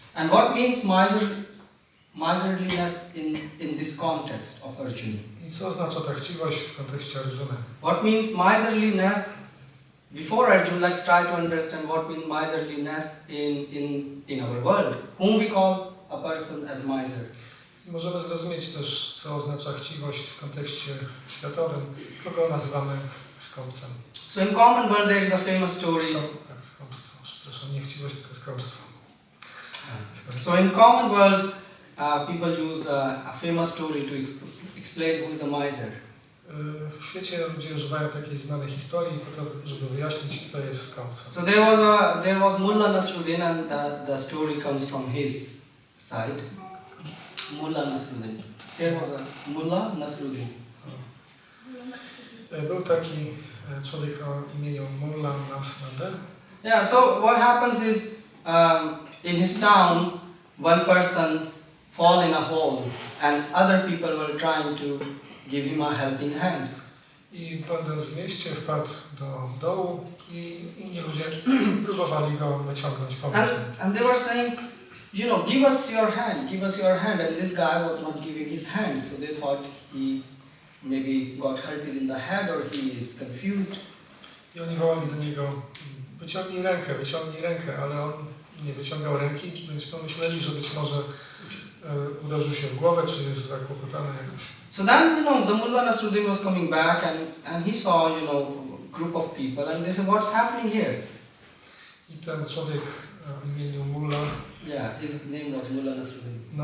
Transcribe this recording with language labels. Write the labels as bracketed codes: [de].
[en] And what means miserliness in this context of Arjuna? [pl] I co oznacza ta chciwość w kontekście Arjuny? [en] What means miserliness? Before Arjuna, let's try to understand what means miserliness in our world. Whom we call a person as miser. [pl] I możemy zrozumieć też, co oznacza chciwość w kontekście światowym, kogo nazywamy skąpcem. [en] So in common world there is a famous story. [pl] Skąpstwo, przepraszam, nie chciwość, tylko skąpstwo. [en] So in common world, people use a famous story to explain who is a miser. [pl] W świecie ludzie używają takiej znanej historii po to, żeby wyjaśnić, kto jest skąpcem. [en] So there was Mullah Nasruddin, and the story comes from his side. Mullah Nasruddin. There was a Mullah Nasruddin. [pl] Był taki człowiek o imieniu Mullah Nasruddin. [en] Yeah. So what happens is, in his town, one person fall in a hole, and other people were trying to give him a helping hand. [pl] I będąc w mieście wpadł do dołu i inni ludzie próbowali go wyciągnąć, pomóc. [en] And they were saying, you know, give us your hand, give us your hand. And this guy was not giving his hand, so they thought he maybe got hurted in the head or he is confused. [pl] I oni wołali do niego, wyciągnij rękę, ale on nie wyciągał ręki, więc pomyśleli, że być może uderzył się w głowę, czy jest zakłopotany jakoś. [en] So then, you know, the Mullah Nasruddin was coming back and he saw, you know, a group of people and they said, what's happening here? [pl] I ten człowiek o imieniu Mullah [en] Yeah, his name was Mullah Nasruddin.